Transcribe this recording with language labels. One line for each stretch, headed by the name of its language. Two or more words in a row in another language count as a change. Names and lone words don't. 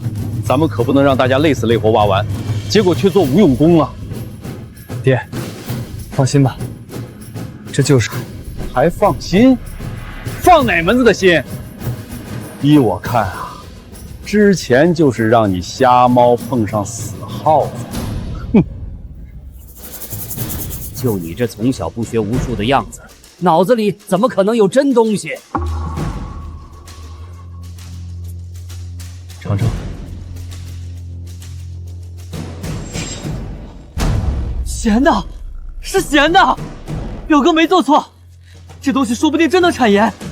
Chinese: 咱們可不能讓大家累死累活挖完，結果卻做無用功啊！爹，放心吧，這就是還放心？放哪門子的心？依我看啊，之前就是讓你瞎貓碰上死耗子。哼！就你這從小不學無術的樣子。腦子裡怎麼可能有真東西？嘗嘗，鹹的，是鹹的，表哥沒做錯，這東西說不定真能產鹽。